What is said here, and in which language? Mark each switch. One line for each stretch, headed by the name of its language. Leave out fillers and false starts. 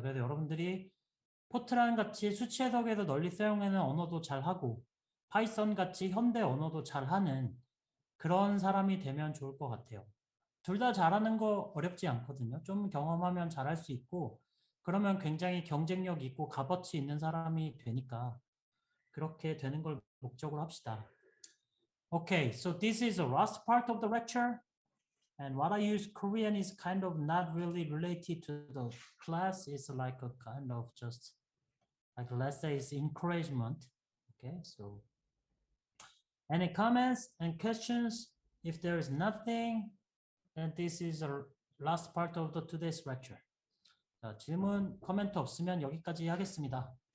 Korean: 그래서 여러분들이 포트란 같이 수치 해석에서 널리 사용하는 언어도 잘하고 파이썬 같이 현대 언어도 잘하는 그런 사람이 되면 좋을 것 같아요. 둘 다 잘하는 거 어렵지 않거든요. 좀 경험하면 잘할 수 있고 그러면 굉장히 경쟁력 있고 값어치 있는 사람이 되니까 그렇게 되는 걸 목적으로 합시다.
English: Okay, so this is the last part of the lecture. And what I use Korean is kind of not really related to the class. It's like a kind of just like let's say it's encouragement. Okay, so any comments and questions? If there is nothing, then this is the last part of the today's lecture.
Korean: 자, 질문, 코멘트 없으면 여기까지 하겠습니다.